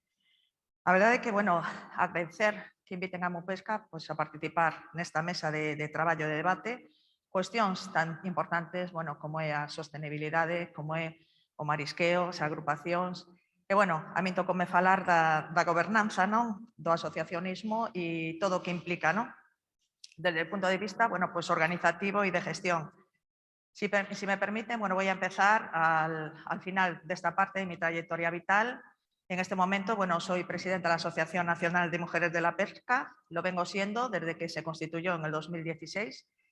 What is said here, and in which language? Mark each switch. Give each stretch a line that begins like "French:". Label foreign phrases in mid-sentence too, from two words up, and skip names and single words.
Galician: A verdade é que, bueno, agradecer que inviten a Mupesca pues, a participar nesta mesa de traballo de debate cuestións tan importantes, bueno, como é a sostenibilidade, como é o marisqueo, as agrupacións. E, bueno, a min tocoume falar da gobernanza, non? Do asociacionismo e todo o que implica, non?
Spanish: Desde el punto de vista, bueno, pues organizativo y de gestión. Si me permiten, bueno, voy a empezar al final de esta parte de mi trayectoria vital. En este momento, bueno, soy presidenta de la Asociación Nacional de Mujeres de la Pesca, lo vengo siendo desde que se constituyó en el 2016.